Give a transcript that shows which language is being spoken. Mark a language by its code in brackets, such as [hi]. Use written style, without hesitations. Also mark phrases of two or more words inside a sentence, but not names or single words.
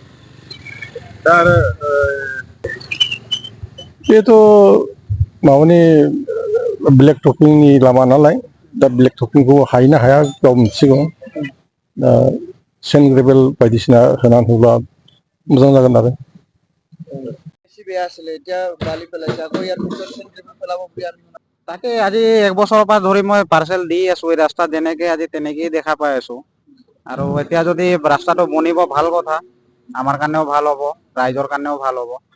[brx] दा आरो बेथ' माबानि [en] black toppingni [brx] लामा नालाय, दा [en] black toppingkhou [brx] हायो ना हाया गाव मिथिसिगौ। दा [en] sand gravel [brx] बायदिसिना होनानै होब्ला मोजां जागोन आरो। [as] বেয়া আছিলে, এতিয়া বালি পেলাইছে, আকৌ ইয়াৰ পিছত [en] sand gravel [as] পেলাব বুলি আৰু তাকে আজি এক বছৰৰ পৰা ধৰি মই পাৰ্চেল দি আছো এই ৰাস্তাত, যেনেকে আজি তেনেকেই দেখা পাই আছো। আৰু এতিয়া যদি ৰাস্তাটো বনিব ভাল কথা, আমাৰ কাৰণেও ভাল হ'ব, ৰাইজৰ কাৰণেও ভাল হ'ব।